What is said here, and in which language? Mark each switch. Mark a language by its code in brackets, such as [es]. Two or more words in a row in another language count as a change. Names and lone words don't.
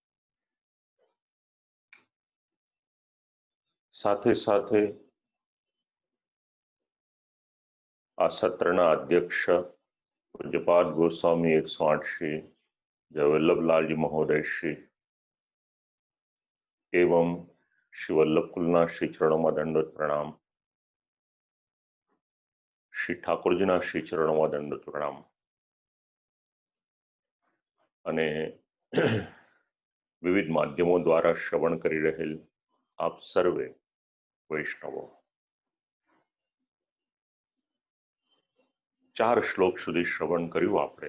[gu] સાથે સાથે આ સત્રના અધ્યક્ષ પૂજ્યપાદ ગોસ્વામી 108 શ્રી જય વલ્લભલાલજી મહોદય શ્રી એવં શ્રી વલ્લભકુલના શ્રી ચરણોં દંડવત પ્રણામ, શ્રી ઠાકુરજીના શ્રી ચરણોં દંડવત પ્રણામ અને વિવિધ માધ્યમો દ્વારા શ્રવણ કરી રહેલ આપ સર્વે વૈષ્ણવો. 4 શ્લોક સુધી શ્રવણ કર્યું આપણે.